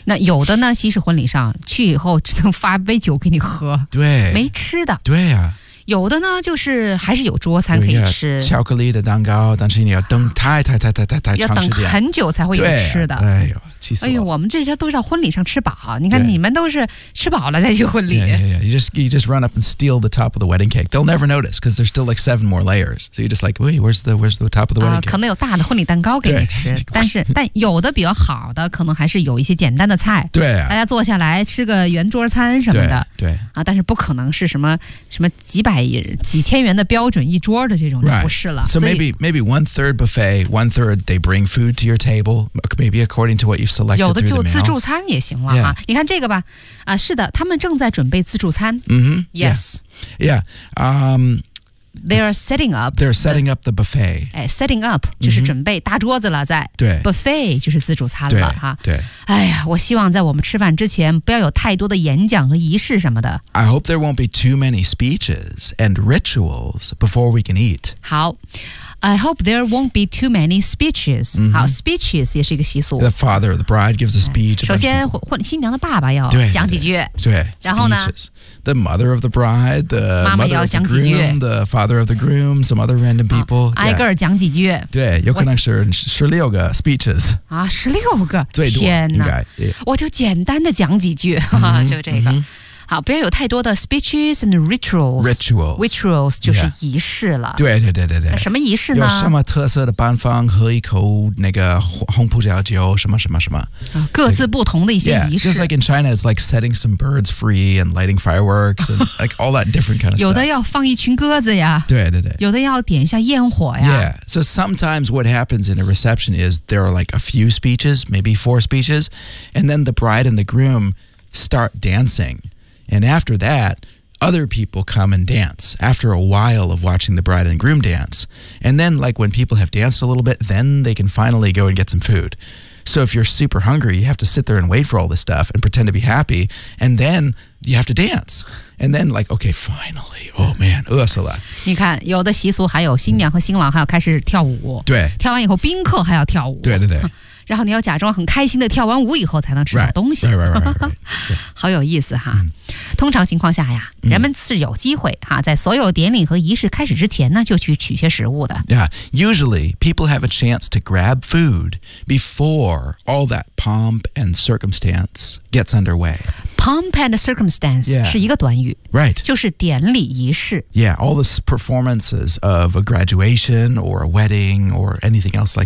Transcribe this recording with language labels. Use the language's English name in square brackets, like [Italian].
[Chinese] 那有的呢西式婚礼上去以后只能发杯酒给你喝对没吃的对啊有的呢就是还是有桌餐可以吃巧克力的蛋糕但是你要等太要等很久才会有吃的对、啊、哎呦气死了哎呦我们这些都是到婚礼上吃饱你看你们都是吃饱了再去婚礼 [English] you just run up and steal the top of the wedding cake they'll never notice because there's still like seven more layers so you're just like wait where's the top of the wedding cake [Chinese] 可能有大的婚礼蛋糕给你吃但有的比较好的可能还是有一些简单的菜对、啊、大家坐下来吃个圆桌餐什么的对, 对、啊、但是不可能是什么几千元的标准一桌的这种就不是了。 [English] Right. So maybe one third buffet, one third they bring food to your table, maybe according to what you've selected. [Chinese] 有的就自助餐也行了、 [English] yeah. [Chinese] 啊、你看这个吧、啊、是的他们正在准备自助餐。 Mm-hmm. [English] Yes. Yeah. Yeah.、 They're setting up the buffet. Setting up [Chinese] 就是准备大桌子了在。对。 Buffet 就是自助餐了。对。哈对哎呀我希望在我们吃饭之前不要有太多的演讲和仪式什么的。 [English] I hope there won't be too many speeches and rituals before we can eat. [Chinese] 好。 [English] I hope there won't be too many speeches.、 Mm-hmm. [Chinese] 好 speeches 也是一个习俗。 [English] The father of the bride gives a speech. [Chinese] 首先新娘的爸爸要讲几句。对。对然后呢 [English] speeches. The mother of the bride, the [Chinese] 妈妈 [English] mother of the groom, the father of the groom, some other random people.、 [Chinese] Yeah. 挨个讲几句。对有可能是16个 speeches. 啊 ,16 个最多天哪应该。我就简单的讲几句、 mm-hmm, 就这个。 Mm-hmm. 好不要有太多的 [English] speeches and rituals rituals [Chinese] 就是仪式了、 yeah. 对对对对什么仪式呢有什么特色的办法喝一口那个红葡萄酒什么什么什么各自不同的一些仪式 [English] yeah, just like in China it's like setting some birds free and lighting fireworks and like all that different kind of stuff [Chinese] 有的要放一群鸽子呀对对对有的要点一下焰火呀 [English] yeah so sometimes what happens in a reception is there are like a few speeches maybe four speeches and then the bride and the groom start dancingAnd after that, other people come and dance after a while of watching the bride and groom dance. And then, like, when people have danced a little bit, then they can finally go and get some food. So if you're super hungry, you have to sit there and wait for all this stuff and pretend to be happy. And then you have to dance. And then, like, okay, finally. Oh, man. [Chinese] 饿死了。你看，有的习俗还有新娘和新郎还要开始跳舞。对。跳完以后，宾客还要跳舞。对对对。然后你要假装很开心的跳完舞以后才能吃到东西 [English] right, right, right, right, right. [Chinese] 好有意思哈、嗯、通常情况下呀人们是有机会哈在所有典礼和仪式开始之前呢就去取些食物的 [English] Yeah, usually people have a chance to grab food before all that pomp and circumstance gets underway Pomp and circumstance、 [Chinese] yeah. 是一个短语 [English] Right [Chinese] 就是典礼仪式 [English] Yeah, all the performances of a graduation or a wedding or anything else like that